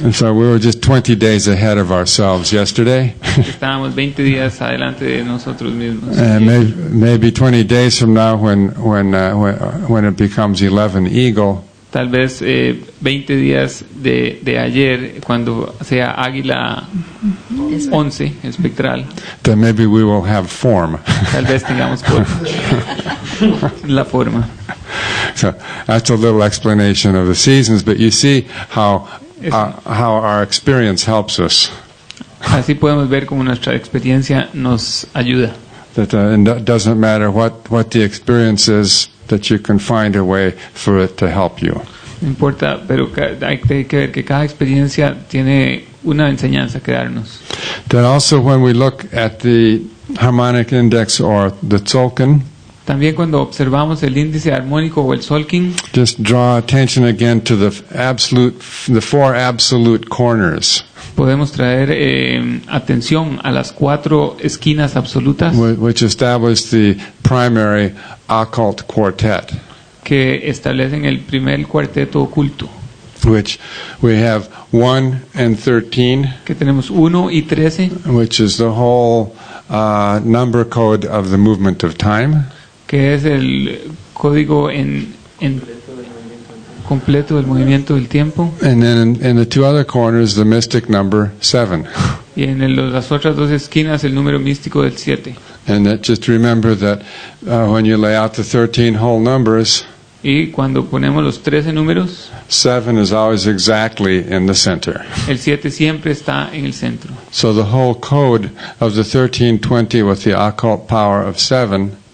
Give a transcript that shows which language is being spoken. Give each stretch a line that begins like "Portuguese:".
English: And so we were just 20 days ahead of ourselves yesterday.
Spanish: Estábamos 20 días adelante de nosotros mismos.
English: And maybe 20 days from now when it becomes 11 eagle,
Spanish: Tal vez 20 días de ayer, cuando sea águila 11 espectral,
English: then maybe we will have form.
Spanish: tal vez tengamos la forma.
English: So that's a little explanation of the seasons, but you see how our experience helps us.
Spanish: Así podemos ver cómo nuestra experiencia nos ayuda.
English: That it doesn't matter what the experience is, that you can find a way for it to help you.
Spanish: No importa, pero hay que ver que cada experiencia tiene una enseñanza que darnos.
English: Then also when we look at the harmonic index or the tzolkin,
Spanish: También cuando observamos el índice armónico o el tzolkin,
English: just draw attention again to the 4 absolute corners,
Spanish: podemos traer atención a las 4 esquinas absolutas
English: which establish the primary occult quartet,
Spanish: que establecen el primer cuarteto oculto,
English: which we have 1 and 13,
Spanish: que tenemos 1 y 13,
English: which is the whole number code of the movement of time,
Spanish: que es el código en completo del movimiento del tiempo,
English: and then in the 2 other corners the mystic number 7.
Spanish: y en las otras 2 esquinas el número místico del 7.
English: And that just remember that when you lay out the 13 whole numbers,
Spanish: Y cuando ponemos los 13 números,
English: 7 is always exactly in the center.
Spanish: el 7 siempre está en el centro.
English: So the whole code of the 1320 with the occult power of 7